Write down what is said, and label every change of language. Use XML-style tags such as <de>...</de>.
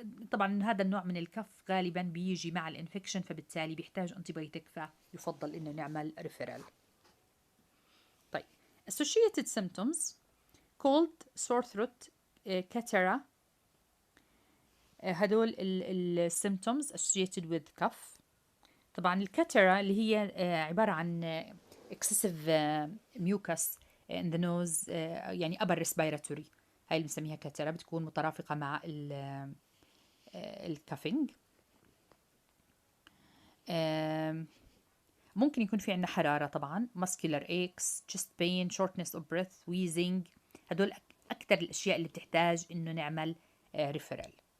<ar>طبعا هذا النوع من الكف غالبا بيجي مع الانفكشن، فبالتالي بيحتاج انتيبيوتيك، فيفضل انه نعمل ريفيرال. طيب</ar> <en>associated symptoms cold sore throat كاترا،</en> <ar>هدول السيمتومز</ar> <en>associated with cough.</en> <ar>طبعا الكاترا اللي هي عبارة عن</ar> <en>excessive mucus in the nose</en> <ar>يعني</ar> <en>upper respiratory،</en> <ar>هاي اللي بنسميها كاترة، بتكون مترافقة مع الكافينج. ممكن يكون في عندنا حرارة طبعا،</ar> <en>muscular aches, chest pain, shortness of breath, wheezing.</en> <ar>هدول أكثر الأشياء اللي بتحتاج إنه نعمل ريفرال.</ar>